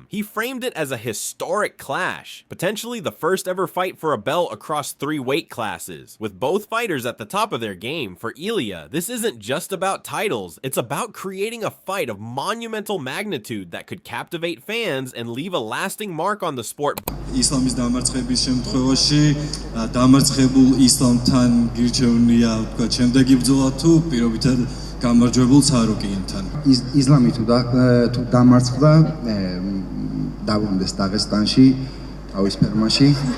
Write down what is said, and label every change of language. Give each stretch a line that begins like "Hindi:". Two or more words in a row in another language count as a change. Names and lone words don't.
English: He framed it as a historic clash, potentially the first ever fight for a belt across 3 weight classes. With both fighters at the top of their game, for Ilia, this isn't just about titles, it's about creating a fight of monumental magnitude that could captivate fans and leave a lasting mark on the sport.
Georgian: ისლამის დამარცხების შემთხვევაში დამარცხებულ ისლამთან გირჩევნია თქვა შემდეგი ბრძოლა თუ პირობითად გამარჯვებულ ცარუკიანთან. ისლამი თუ დამარცხდა, დაბრუნდეს დაღესტანში, თავის ფერმაში.